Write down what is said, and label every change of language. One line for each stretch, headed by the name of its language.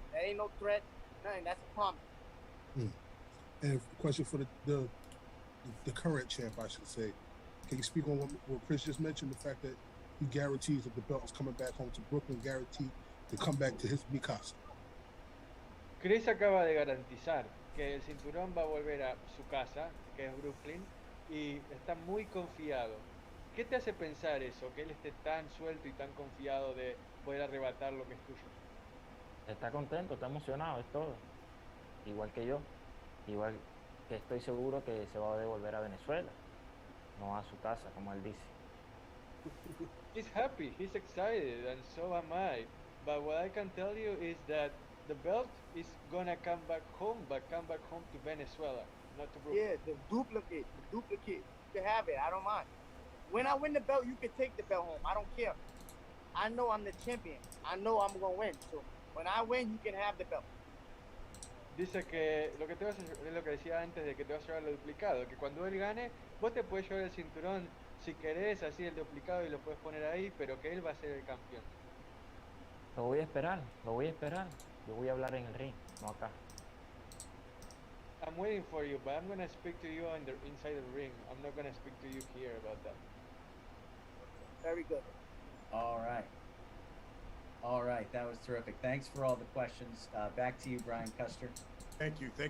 English: That ain't no threat, nothing. That's a promise. And question for the current champ, I should say. Can you speak on what Chris just mentioned? The fact that he guarantees that the belt is coming back home to Brooklyn, guaranteed to come back to his mi casa.
Spanish: Chris acaba de garantizar que el cinturón va a volver a su casa, que es Brooklyn, y está muy confiado. ¿Qué te hace pensar eso? Que él esté tan suelto y tan confiado de poder arrebatar lo que es tuyo. Está contento, está emocionado, es todo. Igual que yo. Igual que estoy seguro que se va a devolver a Venezuela, no a su casa, como él dice.
English: He's happy, he's excited, and so am I. But what I can tell you is that the belt is gonna come back home to Venezuela, not to Brooklyn. Yeah, the duplicate. You can have it. I don't mind. When I win the belt, you can take the belt home. I don't care. I know I'm the champion. I know I'm gonna win. So when I win, you can have the belt.
Spanish: Dice que lo que te vas a, es lo que decía antes de que te vas a llevar lo duplicado, que cuando él gane, vos te puedes llevar el cinturón si querés, así el duplicado y lo puedes poner ahí, pero que él va a ser el campeón. Lo voy a esperar. Yo voy a hablar en el ring, no acá.
English: I'm waiting for you, but I'm gonna speak to you inside the ring. I'm not gonna speak to you here about that. Very good. All right, that was terrific. Thanks for all the questions. Back to you, Brian Custer. Thank you.